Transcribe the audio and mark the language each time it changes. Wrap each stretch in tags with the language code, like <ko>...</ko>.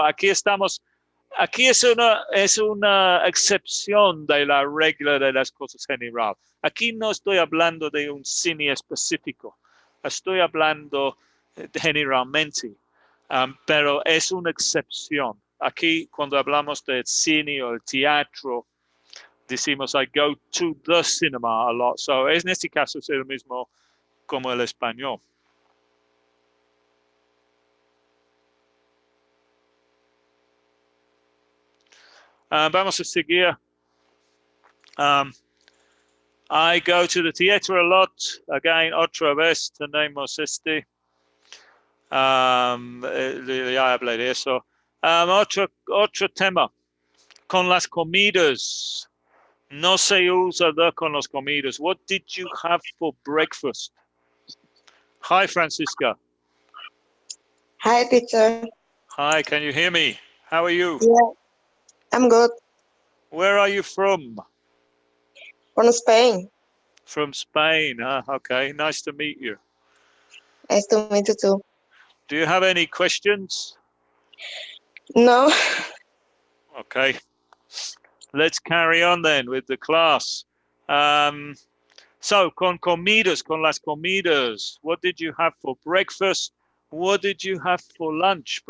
<es>Aquí es una excepción de la regla de las cosas general. Aquí no estoy hablando de un cine específico. Estoy hablando generalmente, pero es una excepción. Aquí cuando hablamos del cine o el teatro,</es> <en>decimos I go to the cinema a lot.</en> <es>So en este caso es el mismo como el español. Vamos a seguir.</es> <en>I go to the theater a lot. Again,</en> <es>otra vez tenemos este. Ya hablé de eso. Otro tema. Con las comidas. No se usa the con las comidas.</es> <en>What did you have for breakfast? Hi, Francisca. Hi, teacher. Hi, can you hear me? How are you? Yeah, I'm good. Where are you from? From Spain. From Spain. Okay, nice to meet you. Nice to meet you too. Do you have any questions? No. Okay. Let's carry on then with the class.</en> <es>So, con comidas, con las comidas.</es> <en>What did you have for breakfast? What did you have for lunch?</en>